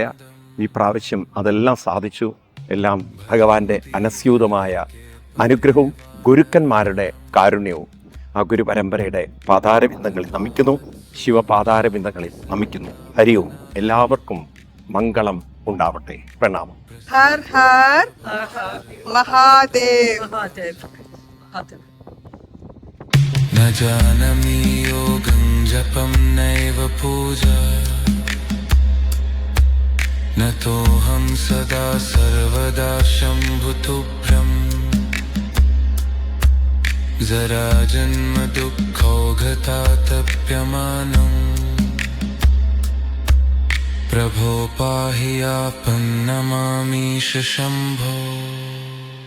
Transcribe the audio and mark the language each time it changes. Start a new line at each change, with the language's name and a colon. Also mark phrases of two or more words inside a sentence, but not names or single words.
Malayalam: ഈ പ്രാവശ്യം അതെല്ലാം സാധിച്ചു. എല്ലാം ഭഗവാന്റെ അനസ്യൂതമായ അനുഗ്രഹവും ഗുരുക്കന്മാരുടെ കാരുണ്യവും ആ ഗുരുപരമ്പരയുടെ പാതാരബിന്ദങ്ങളിൽ നമിക്കുന്നു. ശിവപാതാരബിന്ദങ്ങളിൽ നമിക്കുന്നു. ഹരി ഓം. എല്ലാവർക്കും മംഗളം ഉണ്ടാവട്ടെ. പ്രണാമം.
Sanskrit: हर हर महादेव। न जानमि योगं जपं नैव पूजा न तोऽहं सदा सर्वदा शम्भुतुभ्यम् जरा जन्म दुःखौघतातप्यमानम् प्रभो पाहि आपन्नमामीश शम्भो।